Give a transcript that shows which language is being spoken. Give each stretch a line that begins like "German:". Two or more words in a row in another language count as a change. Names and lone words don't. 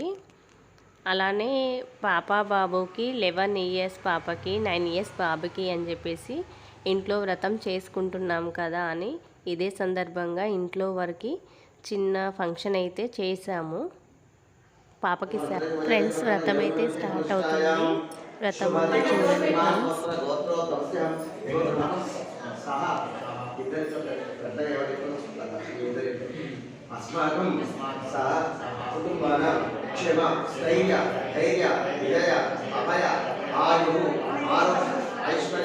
Telugu: అలానే పాప బాబుకి 11 ఇయర్స్ పాపకి, 9 ఇయర్స్ బాబుకి అని చెప్పేసి ఇంట్లో వ్రతం చేసుకుంటున్నాం కదా అని ఇదే సందర్భంగా ఇంట్లో వరకు చిన్న ఫంక్షన్ అయితే చేసాము. పాపకి ఫ్రెండ్స్ వ్రతం అయితే స్టార్ట్ అవుతుంది. వ్రతం చూడండి ఫ్రెండ్స్.
Sanskrit: अस्माकं सह कुटुम्बानां क्षेम स्थैर्य धैर्य विजय अभय आयुः आरोग्य ऐश्वर्य